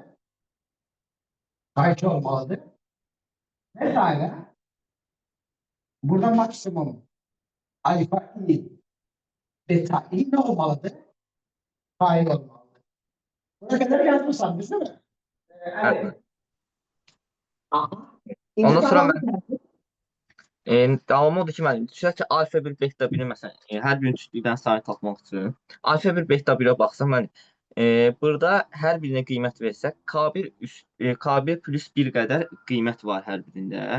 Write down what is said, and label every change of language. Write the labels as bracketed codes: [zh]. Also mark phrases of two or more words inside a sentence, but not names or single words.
[tr] Kayıtlı olmalıdır. Vesaire. Burada maksimum alfa i beta i ne olmalıdır? Kayıtlı olmalıdır. Buraya kadar yazmışsam değil mi? Evet. Aha. Ondan sonra İntikamı [az] Davamı odur ki, müəllim, düşək ki, alfa 1, beta 1-i məsələn, hər birini cütlükdən sayı tapmaq üçün alfa 1, beta 1-ə baxsam, mən burada hər birinə qiymət versək, K1 plus 1 qədər qiymət var hər birində.